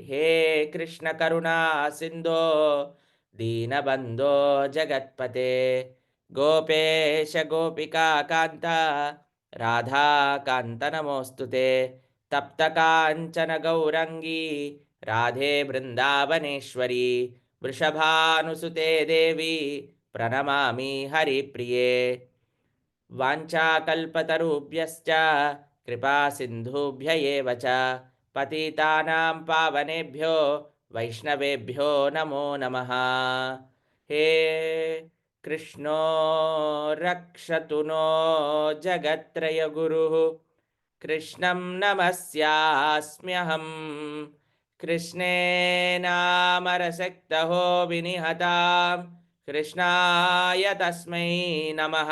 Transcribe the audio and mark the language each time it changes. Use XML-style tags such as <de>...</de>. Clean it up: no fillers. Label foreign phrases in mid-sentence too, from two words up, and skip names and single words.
<sa>హే కృష్ణ కరుణా సింధో దీనబంధో జగత్పతే గోపేశ గోపికా కాంత రాధాకాంత నమోస్తుతే తప్త కాంచన గౌరంగీ రాధే బృందావనేశ్వరి వృషభానుసుతే దేవి ప్రణమామి హరిప్రియే. వాంఛాకల్పతరుభ్యశ్చ కృపా సింధుభ్య ఏవ చ పతితానాం పావనేభ్యో వైష్ణవేభ్యో నమో నమః. హే కృష్ణో రక్షతు నో జగత్రయ గురుః కృష్ణం నమస్యాస్మ్యహం కృష్ణేనామరసక్తహో వినిహతాం కృష్ణాయ తస్మై నమః.</sa>